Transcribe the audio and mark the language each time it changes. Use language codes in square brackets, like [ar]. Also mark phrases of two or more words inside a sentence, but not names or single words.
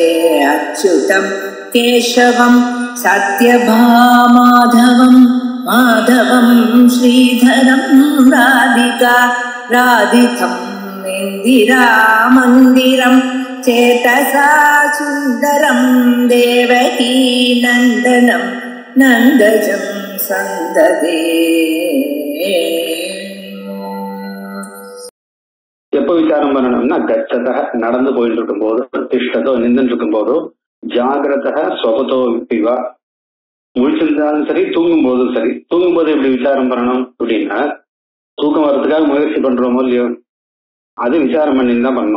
[sa] अच्युतं केशवं सत्यभामाधवं माधवं श्रीधरं राधिका राधितं इन्दिरामन्दिरं चेतसा सुन्दरं देवकी नन्दनं नन्दजं सन्ददे। [ta] எப்போ விசாரம் பண்ணணும்னா கச்சத நடந்து போயிட்டு இருக்கும் போது, திஷ்டதோ நின்று இருக்கும் போதோ, [sa] जाग्रत स्वपतो वा [ta] முழிச்சிருந்தாலும் சரி, தூங்கும் போதும் சரி. தூங்கும் போது எப்படி விசாரம் பண்ணணும் அப்படின்னா, தூக்கம் வர்றதுக்காக முயற்சி பண்றோமோ இல்லையோ, அது விசாரம் பண்ணி தான் பண்ணணும்.